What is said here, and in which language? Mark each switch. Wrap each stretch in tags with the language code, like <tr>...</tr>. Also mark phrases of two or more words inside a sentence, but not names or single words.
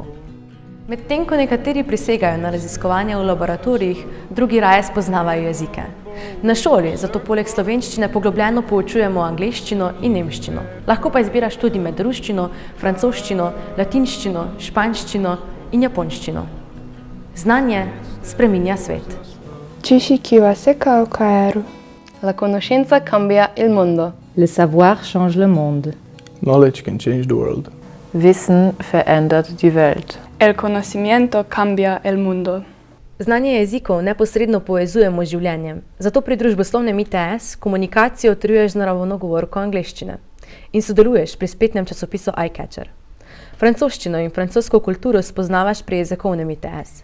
<sl>Medtem ko nekateri prisegajo na raziskovanje v laboratorijih, drugi raje spoznavajo jezike. Na šoli zato poleg slovenščine poglobljeno poučujemo angleščino in nemščino. Lahko pa izbiraš tudi med ruščino, francoščino, latinščino, španščino in japonščino. Znanje spreminja svet. Ciši chi va seca o caero.</sl> <it>La conoscenza cambia il mondo.</it> <fr>Le savoir change le monde.</fr> <en>Knowledge can change the world.</en> <de>Wissen verändert die Welt.</de> <es>El conocimiento cambia el mundo.</es> <sl>Znanje jezikov neposredno povezujemo z življenjem, zato pri družboslovnem ITS komunikacijo utrjuješ z naravno govorko angleščine in sodeluješ pri spletnem časopisu iCatcher. Francoščino in francosko kulturo spoznavaš pri jezikovnem ITS.</sl>